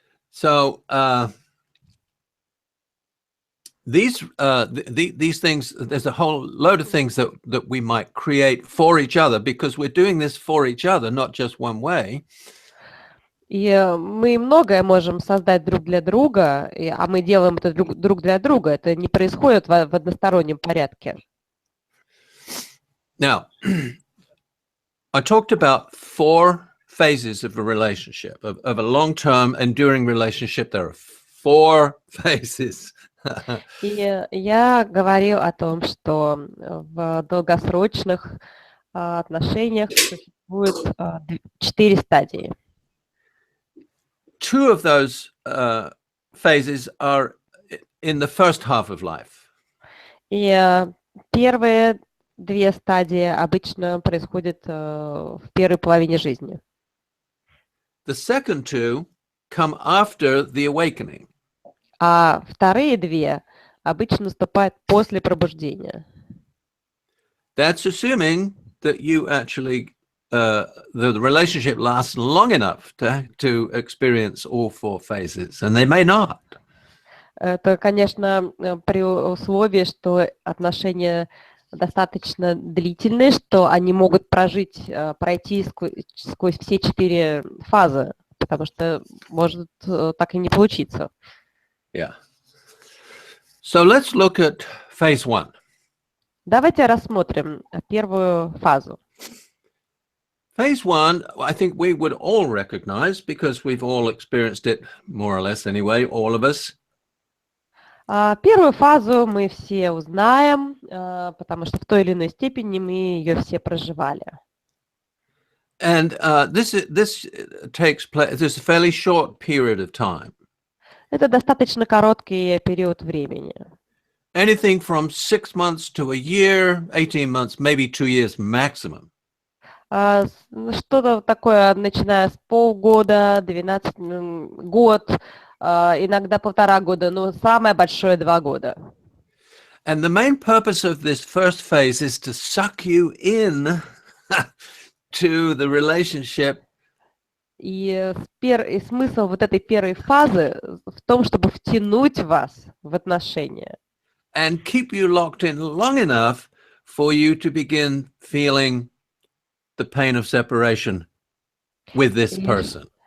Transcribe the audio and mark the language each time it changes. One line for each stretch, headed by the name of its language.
English: So these things, there's a whole load of things that we might create for each other because we're doing this for each other, not just one way.
Russian: И мы многое можем создать друг для друга, а мы делаем это друг для друга. Это не происходит в одностороннем порядке.
English: Now, I talked about 4 phases of a relationship, of a long-term enduring relationship. There are 4 phases.
Russian: И я говорил о том, что в долгосрочных отношениях существует 4 стадии.
English: 2 of those phases are in the first half of life.
Russian: И первые две стадии обычно происходят в первой половине жизни.
English: The second two come after the awakening.
Russian: А вторые две обычно наступают после пробуждения.
English: That's assuming that you actually the relationship lasts long enough to experience all four phases, and they may not.
Russian: Это, конечно, при условии, что отношения достаточно длительные, что они могут пройти сквозь все 4 фазы, потому что может так и не получиться.
English: Yeah. So let's look at phase one.
Russian: Давайте рассмотрим первую фазу.
English: Phase one, I think we would all recognize because we've all experienced it more or less anyway, all of us.
Russian: Первую фазу мы все узнаем, потому что в той или иной степени мы ее все проживали.
English: And this takes place. There's a fairly short period of time.
Russian: Это достаточно короткий период времени.
English: Anything from 6 months to a year, 18 months, maybe 2 years maximum.
Russian: Что-то такое, начиная с полгода, 12 год, иногда 1,5 года, но самое большое 2 года.
English: And the main purpose of this first phase is to suck you in to the relationship.
Russian: И смысл вот этой первой фазы в том, чтобы втянуть вас в отношения.
English: And keep you locked in long enough for you to begin feeling the pain of separation with this person.